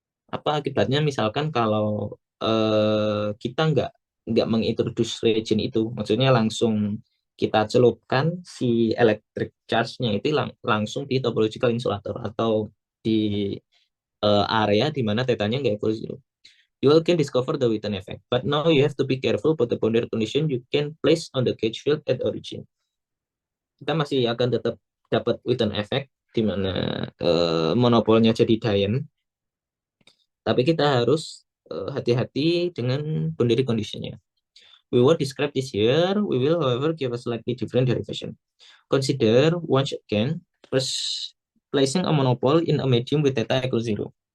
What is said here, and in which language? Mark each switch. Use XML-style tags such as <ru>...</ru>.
<id>Apa akibatnya misalkan kalau kita nggak mengintroduce region itu, maksudnya langsung kita celupkan si electric charge-nya itu langsung di topological insulator atau di area di mana tetanya nggak equal 0.</id> <en>You all can discover the Witten effect, but now you have to be careful about the boundary condition you can place on the gauge field at origin.</en> <id>Kita masih akan tetap dapat Witten effect di mana monopolnya jadi Dian, tapi kita harus hati-hati dengan boundary conditionnya.</id> <en>We will describe this here. We will, however, give a slightly different derivation. Consider once again placing a monopole in a medium with theta equals 0.</en>